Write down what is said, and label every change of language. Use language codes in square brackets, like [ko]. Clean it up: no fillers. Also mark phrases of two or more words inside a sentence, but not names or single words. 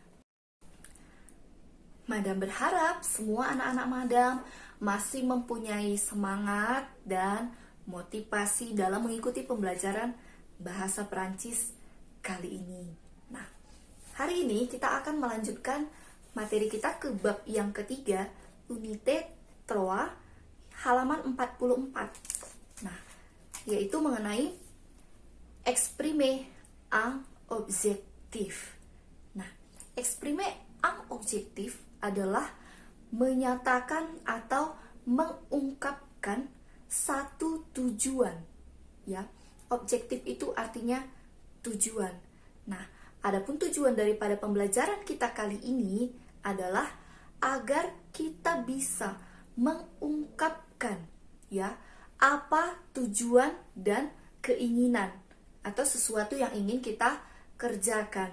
[id] Madam berharap semua anak-anak Madam masih mempunyai semangat dan motivasi dalam mengikuti pembelajaran bahasa Prancis kali ini. Nah, hari ini kita akan melanjutkan materi kita ke bab yang ketiga, unité 3, halaman 44. Nah, yaitu mengenai [fr] exprimer un objectif. [id] Nah, [fr] exprimer un objectif [id] adalah menyatakan atau mengungkapkan satu tujuan. Ya, objektif itu artinya tujuan. Nah, adapun tujuan daripada pembelajaran kita kali ini adalah agar kita bisa mengungkapkan ya apa tujuan dan keinginan atau sesuatu yang ingin kita kerjakan.